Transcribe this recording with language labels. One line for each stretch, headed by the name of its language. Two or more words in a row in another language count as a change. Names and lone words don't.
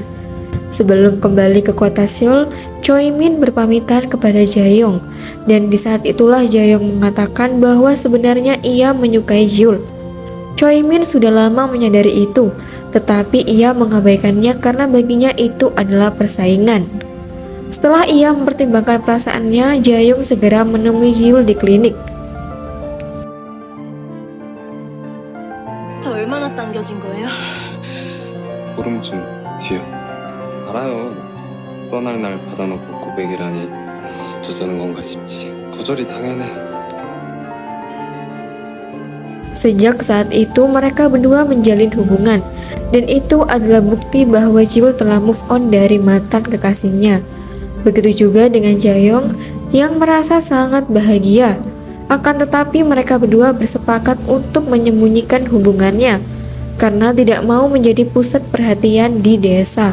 Indonesian: Sebelum kembali ke kota Seoul, Choi-min berpamitan kepada Jaeyoung, dan di saat itulah Jaeyoung mengatakan bahwa sebenarnya ia menyukai Jiul. Choi-min sudah lama menyadari itu, tetapi ia mengabaikannya karena baginya itu adalah persaingan. Setelah ia mempertimbangkan perasaannya, Jaeyoung segera menemui Jiul di klinik.
Korean: 더 얼마나 당겨진 거예요? 보름쯤 뒤요. 알아요. 떠날 날 받아놓고 고백이라니 어쩌자는 건가 싶지. 거절이 당연해.
Indonesian: Sejak saat itu mereka berdua menjalin hubungan, dan itu adalah bukti bahwa Jiul telah
English: move on
Indonesian: dari mantan kekasihnya. Begitu juga dengan Jaeyoung yang merasa sangat bahagia. Akan tetapi mereka berdua bersepakat untuk menyembunyikan hubungannya karena tidak mau menjadi pusat perhatian di desa.